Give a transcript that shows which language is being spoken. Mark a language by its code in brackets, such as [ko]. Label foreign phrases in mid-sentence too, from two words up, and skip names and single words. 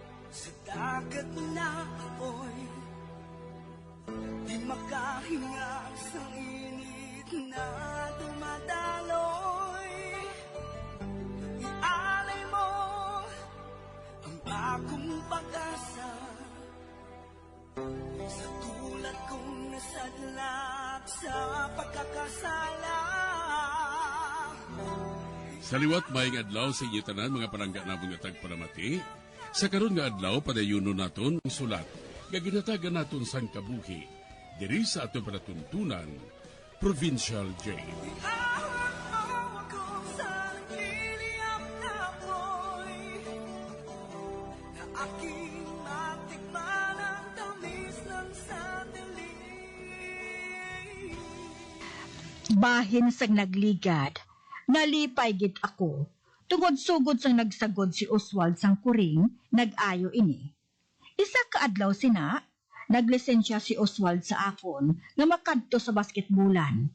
[tl] Sa dagat na apoy, di makahinga sa init na dumadaloy. Ialay mo ang akong pag-asa, sa tulad kong nasadlak sa pagkakasala. [hil] Sa liwat maing adlaw sa inyo tanan mga palangga na mga tagpalamati, sa karon nga adlaw padayuno naton ang sulat nga ginatagan naton sang kabuhi diri sa ato panatuntunan Provincial Jail. [tl] Ihawak mo ako sa nagliliyap na apoy, na aking matikman ang tamis ng sandali. [hil] Bahin sang nagligad, nalipay gid ako. Tungod sugod sang nagsagod si Oswald sang kuring, nag-ayo ini. Isa ka adlaw sina, naglisensya si Oswald sa akon nga makadto sa basketbulan.